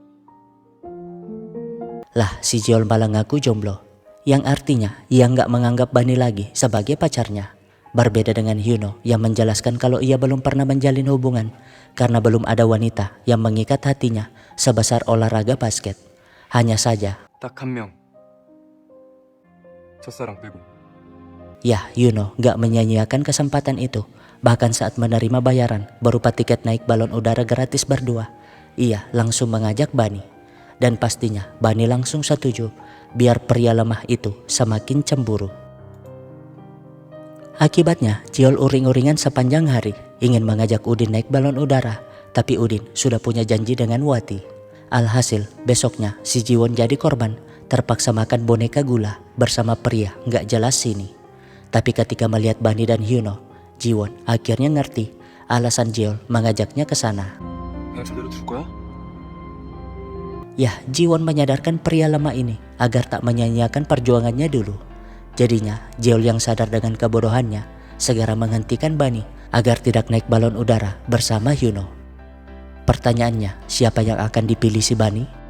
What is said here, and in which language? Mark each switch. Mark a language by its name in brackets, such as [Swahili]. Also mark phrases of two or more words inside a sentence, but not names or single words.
[Indonesian] lah si Jeol malah ngaku jomblo. Yang artinya ia nggak menganggap Bani lagi sebagai pacarnya. Berbeda dengan Yuno yang menjelaskan kalau ia belum pernah menjalin hubungan karena belum ada wanita yang mengikat hatinya sebesar olahraga basket. Hanya saja [Korean] 딱 한 명. 첫사랑 빼고. [Indonesian] ya, Yuno gak menyanyiakan kesempatan itu. Bahkan saat menerima bayaran berupa tiket naik balon udara gratis berdua, ia langsung mengajak Bani. Dan pastinya Bani langsung setuju biar pria lemah itu semakin cemburu. Akibatnya Jeol uring-uringan sepanjang hari ingin mengajak Udin naik balon udara. Tapi Udin sudah punya janji dengan Wati. Alhasil besoknya si Jiwon jadi korban, terpaksa makan boneka gula bersama pria gak jelas ini. Tapi ketika melihat Bani dan Yuno, Jiwon akhirnya ngerti alasan Jeol mengajaknya ke sana. [Korean] 그냥 저대로 둘 거야? [Indonesian] Yah, Jiwon menyadarkan pria lemah ini agar tak menyanyiakan perjuangannya dulu. Jadinya Jeol yang sadar dengan kebodohannya segera menghentikan Bani agar tidak naik balon udara bersama Yuno. Pertanyaannya, siapa yang akan dipilih si Bani?